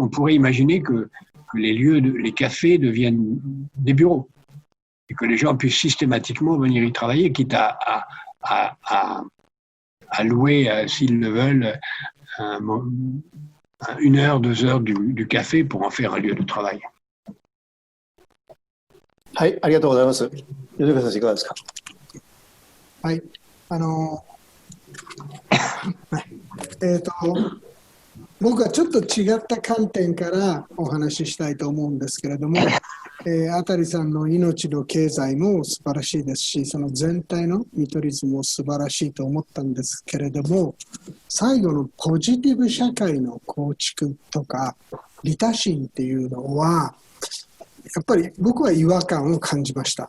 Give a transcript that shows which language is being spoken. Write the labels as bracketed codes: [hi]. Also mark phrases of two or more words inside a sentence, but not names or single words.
[fr] On pourrait imaginer que les cafés deviennent des bureaux et que les gens puissent systématiquement venir y travailler, quitte à louer, s'ils le veulent, 1 heure, 2 heures du café pour en faire un lieu de travail. [ja] はい、ありがとうございます。米倉先生いかがですか。はい。僕はちょっと違った観点からお話ししたいと思うんですけれども、あたりさんの命の経済も素晴らしいですし、その全体の見取り図も素晴らしいと思ったんですけれども、最後のポジティブ社会の構築とか、利他心っていうのは、やっぱり僕は違和感を感じました。